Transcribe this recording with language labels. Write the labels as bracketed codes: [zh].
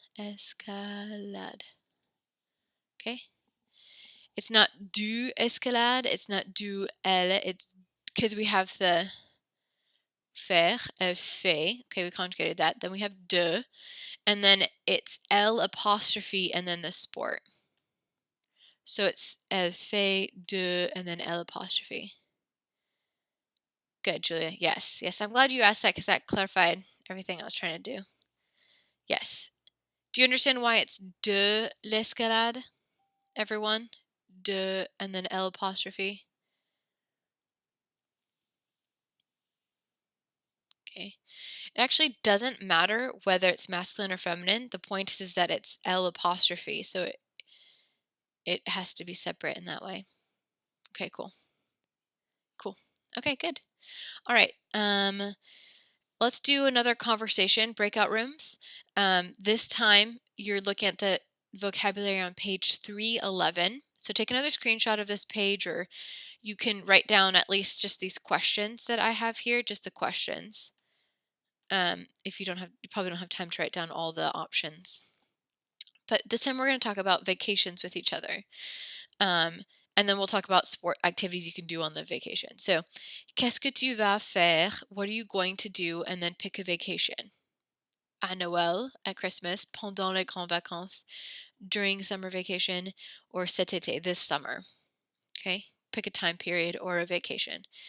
[en] Escalade. Okay. It's not du escalade. It's not du elle. It's because we have the faire, fait. Okay, we conjugated that. Then we have de, and then it's L apostrophe and then the sport. So it's elle fait de and then L apostrophe. Good, Julia. Yes, yes. I'm glad you asked that because that clarified everything I was trying to do. Yes. Do you understand why it's de l'escalade, everyone? De and then L apostrophe. Okay. It actually doesn't matter whether it's masculine or feminine. The point is that it's L apostrophe, so it has to be separate in that way. Okay, cool. Cool. Okay, good. All right. Let's do another conversation, breakout rooms. This time you're looking at the vocabulary on page 311. So take another screenshot of this page, or you can write down at least just these questions that I have here, just the questions. If you probably don't have time to write down all the options. But this time we're going to talk about vacations with each other. Um, and then we'll talk about sport activities you can do on the vacation. [fr] So, qu'est-ce que tu vas faire? [en] What are you going to do? And then pick a vacation. [fr] À Noël, [en] at Christmas, [fr] pendant les grandes vacances, [en] during summer vacation, or [fr] cet été, [en] this summer. Okay? Pick a time period or a vacation.